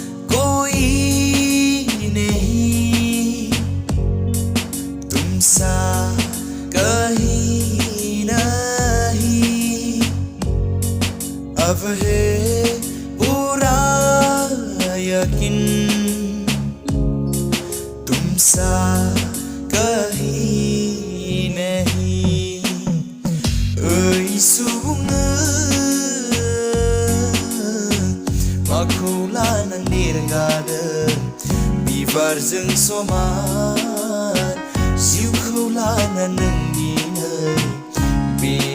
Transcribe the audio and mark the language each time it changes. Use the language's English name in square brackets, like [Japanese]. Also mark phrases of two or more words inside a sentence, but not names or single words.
[Hindi] कोई नहीं तुमसा कहीं नहीं अब है पूरा यकीन तुमसा कहीं नहीं [Bodo] ओइ सुबुंनो माखौ लानानै रंगादों बिबारजों समान जिउखौ लानानै दिनै बे